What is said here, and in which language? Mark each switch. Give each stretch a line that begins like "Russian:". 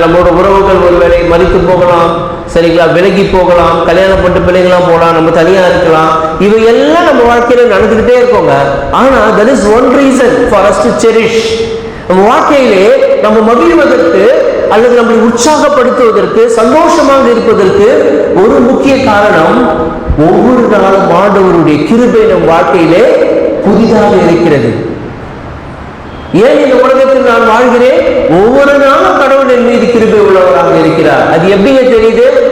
Tamil: நம்மளோட உறவுகள் ஒருவேளை மறித்து போகலாம், சரிங்களா? விலகி போகலாம், கல்யாணம் பண்ணிட்டு பிள்ளைங்களாம் போகலாம், நம்ம தனியா இருக்கலாம், இவை எல்லாம் நம்ம வாழ்க்கையில நடந்துகிட்டே இருக்கோங்க.
English: ஆனா that is one reason for us to cherish.
Tamil: நம்ம வாழ்க்கையிலே நம்ம மகிழ்வதற்கு அல்லது நம்மளை உற்சாகப்படுத்துவதற்கு சந்தோஷமாக இருப்பதற்கு ஒரு முக்கிய காரணம், ஒவ்வொரு நாளும் ஆண்டவருடைய கிருபை நம் வாழ்க்கையிலே புதிதாக இருக்கிறது. ஏன் இந்த உலகத்தில் நான் வாழ்கிறேன்? ஒவ்வொரு நாளும் கடவுள் என் மீது கிருபை உள்ளவராக இருக்கிறார். அது எப்படிங்க தெரியுது?